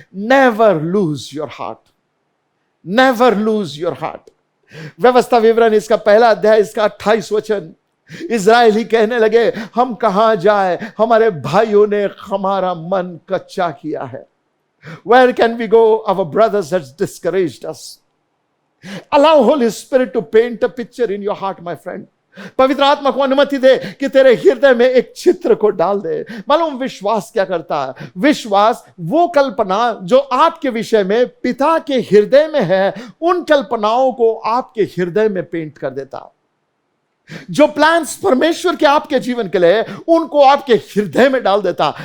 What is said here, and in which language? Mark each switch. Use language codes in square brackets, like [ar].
[en] Never lose your heart, never lose your heart. [hi] व्यवस्था विवरण इसका पहला अध्याय, इसका 28 वचन, इज़राइली कहने लगे, हम कहां जाए, हमारे भाइयों ने हमारा मन कच्चा किया है। [en] Where can we go? Our brothers has discouraged us. Allow Holy Spirit to paint a picture in your heart, my friend. [hi] पवित्र आत्मा को अनुमति दे कि तेरे हृदय में एक चित्र को डाल दे। मालूम विश्वास क्या करता है? विश्वास वो कल्पना जो आपके विषय में पिता के हृदय में है, उन कल्पनाओं को आपके हृदय में पेंट कर देता। जो प्लान्स परमेश्वर के आपके जीवन के लिए उनको आपके हृदय में डाल देता।